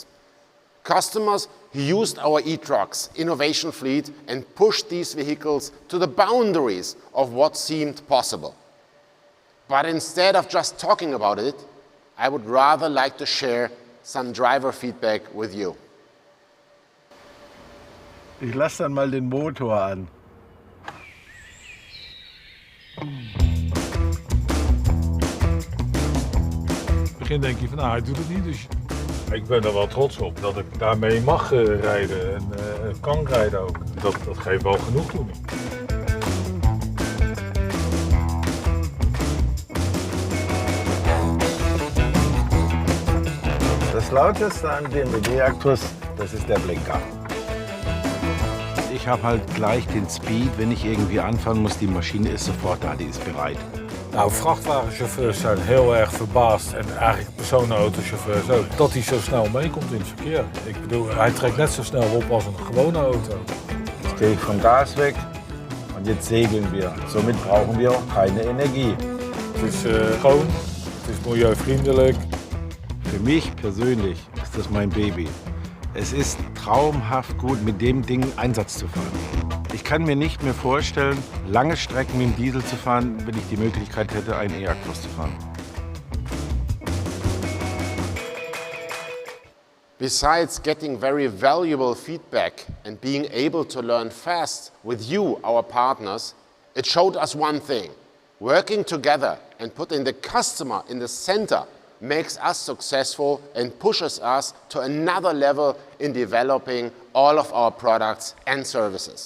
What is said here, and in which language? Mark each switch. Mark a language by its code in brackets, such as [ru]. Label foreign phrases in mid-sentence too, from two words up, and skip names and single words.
[en] Customers who used our e-trucks innovation fleet and pushed these vehicles to the boundaries of what seemed possible. But instead of just talking about it, I would rather like to share some driver feedback with you. [de] Ich lasse dann mal den Motor an. [nl] In het begin denk je van, nou, hij doet het niet, dus ik ben er wel trots op dat ik daarmee mag rijden en kan rijden ook. Dat geeft wel genoegdoening. [de] Das lauteste an dem Actros, das ist der Blinker. Ich habe halt gleich den Speed, wenn ich irgendwie anfangen muss, die Maschine ist sofort da, die ist bereit. [nl] Nou, vrachtwagenchauffeurs zijn heel erg verbaasd en eigenlijk personenautochauffeurs ook, dat hij zo snel meekomt in het verkeer. Ik bedoel, hij trekt net zo snel op als een gewone auto. [de] Jetzt gehe ich vom Gas weg Und jetzt segeln wir. Somit brauchen wir auch keine Energie. [nl] Het is schoon, het is milieuvriendelijk. [de] Für mich persönlich ist das mein Baby. Es ist traumhaft gut, mit dem Ding Einsatz zu fahren. Ich kann mir nicht mehr vorstellen, lange Strecken mit dem Diesel zu fahren, wenn ich die Möglichkeit hätte, einen E-Actros zu fahren. [en] Besides getting very valuable feedback and being able to learn fast with you, our partners, it showed us one thing. Working together and putting the customer in the center makes us successful and pushes us to another level in developing all of our products and services.